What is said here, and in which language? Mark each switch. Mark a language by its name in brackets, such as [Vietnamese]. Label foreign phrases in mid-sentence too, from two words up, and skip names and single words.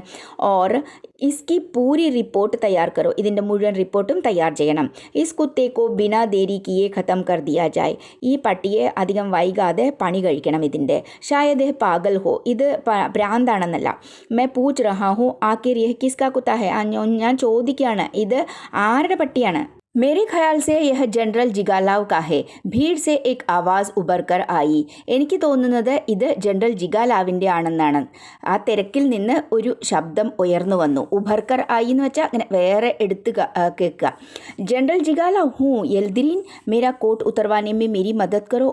[Hindi] और इसकी पूरी रिपोर्ट तैयार करो, [Malayalam] ഇതിൻ്റെ മുഴുവൻ റിപ്പോർട്ടും തയ്യാർ ചെയ്യണം. [Hindi] इस कुत्ते को बिना देरी किए ख़त्म कर दिया जाए. [Malayalam] ഈ പട്ടിയെ അധികം വൈകാതെ പണി കഴിക്കണം ഇതിൻ്റെ. [Hindi] शायद पागल हो, [Malayalam] ഇത് ഭ്രാന്താണെന്നല്ല. [Hindi] मैं पूछ रहा हूँ आख़िर यह किसका कुत्ता है. [Malayalam] ഞാൻ ചോദിക്കുകയാണ്, ഇത് ആരുടെ പട്ടിയാണ്? [Hindi] मेरे ख्याल से यह जनरल ജിഗാലാവ് കാ ഹെ. भीड़ से एक आवाज़ उभर कर आई. [Malayalam] എനിക്ക് തോന്നുന്നത് ഇത് ജനറൽ ജിഗാലാവിൻ്റെ ആണെന്നാണ്. ആ തിരക്കിൽ നിന്ന് ഒരു ശബ്ദം ഉയർന്നു വന്നു. [Hindi] उभरकर आई [Malayalam] എന്ന് വെച്ചാൽ അങ്ങനെ വേറെ എടുത്ത് കേൾക്കുക. [Hindi] जनरल ജിഗാലാവ് हू एल्द्रीन मेरा कोट उतरवाने में मेरी मदद करो.